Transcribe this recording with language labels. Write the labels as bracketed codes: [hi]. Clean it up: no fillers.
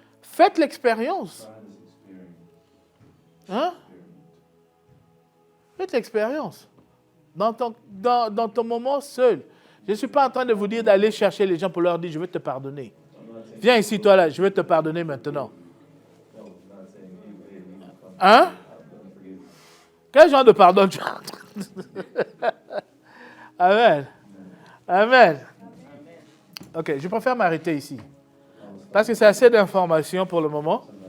[fr] Faites l'expérience. [en] Try this experience. [fr] Hein? Faites l'expérience. Dans ton moment seul. Je ne suis pas en train de vous dire d'aller chercher les gens pour leur dire, je vais te pardonner. Viens ici, toi là, je vais te pardonner maintenant. [en] No, not saying, hey, you can come. [fr] Hein? [en] Let me forgive you. [fr] Quel genre de pardon tu as? Amen. Amen. Ok, je préfère m'arrêter ici. Parce que c'est assez d'informations pour le moment.